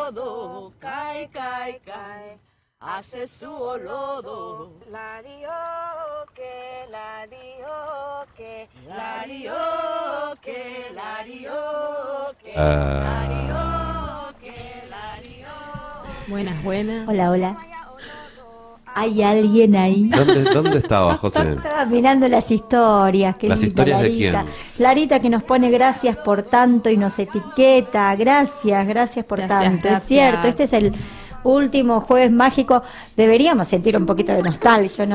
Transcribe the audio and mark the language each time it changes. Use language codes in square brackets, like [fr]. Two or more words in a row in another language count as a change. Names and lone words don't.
[es] lodo, cae, cae, cae, hace su olodo. La dioque, la dioque, la dioque, la dioque, la dioque, la dioque. Buenas, buenas. Hola, hola. ¿Hay alguien ahí? ¿Dónde estaba, José? Estaba mirando las historias. ¿Las historias de quién? Larita, que nos pone gracias por tanto y nos etiqueta. Gracias por tanto. Gracias. Es cierto, este es el último jueves mágico. Deberíamos sentir un poquito de nostalgia, ¿no?